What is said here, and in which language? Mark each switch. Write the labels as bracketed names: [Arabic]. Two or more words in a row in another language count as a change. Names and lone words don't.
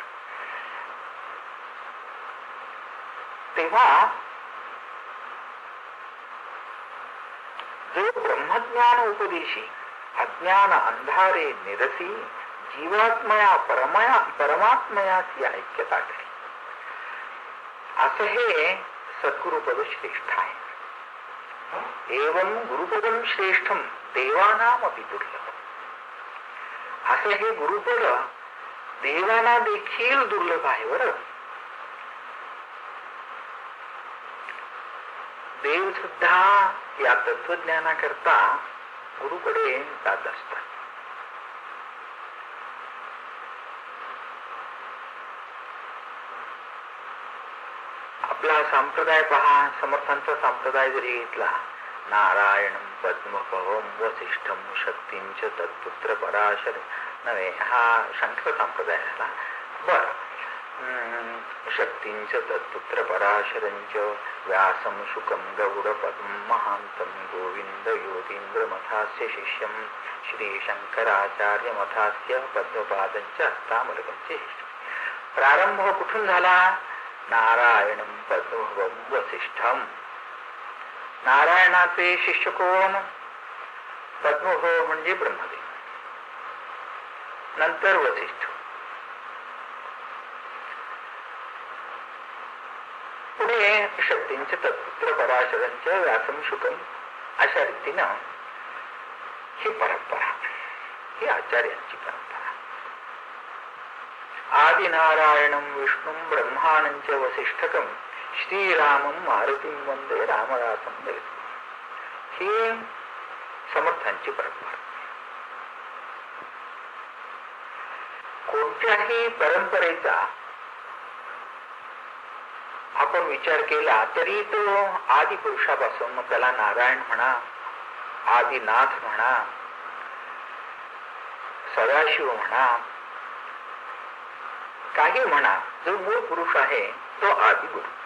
[Marathi] तेव्हा जो ब्रह्मज्ञान उपदेशी अज्ञान अंधारे निरसी जीवात्मया परमात्मयाची ऐक्यता करी, असं हे सद्गुरुपद श्रेष्ठ आहे. [Sanskrit] एवं गुरुपदम श्रेष्ठम देवानामपि दुर्लभम. [Marathi] असं हे गुरुपद देवाला देखील दुर्लभ आहे बर. देव सुद्धा या तत्वज्ञानाकरता गुरुकडे जात असतात. आपला संप्रदाय पहा, समर्थांचा संप्रदाय जरी घेतला, [Sanskrit] नारायणं पद्मभवं वसिष्ठं शक्तींच तत्पुत्र पराशर नव्हे, [Marathi] हा शंकर संप्रदाय झाला. बर, [Sanskrit] शक्तींच तत्पुत्र पराशरंच व्यासं शुकं गौड पद्म महांतं गोविंद योगींद्र मथास्य शिष्यं श्री शंकराचार्य मथास्य पद्मपादंच हस्तामलकंचे. [Marathi] प्रारंभ कुठून झाला? [Sanskrit] नारायणं पद्मभवं वसिष्ठं. [Marathi] नारायणाचे शिष्य कोण? पद्मभव म्हणजे ब्रह्मदेव, नंतर वसिष्ठ, पुढे शक्तींचे तत्पुत्र पराशरांचे [Sanskrit] व्यासम शुकम. [Marathi] अशा रीतीनं ही परंपरा, ही आचार्यांची परंपरा. [Sanskrit] आदिनारायणं विष्णुं ब्रह्माणंच वसिष्ठकं श्रीरामं मारुतीं वंदे रामदासं देव. [Marathi] ही समर्थांची परंपरा. कोणत्याही परंपरेचा आपण विचार केला तरी तो आदि पुरुषापासून, मग त्याला नारायण म्हणा, आदिनाथ म्हणा, सदाशिव म्हणा, काही म्हणा, जो मूळ पुरुष आहे तो आदिगुरु.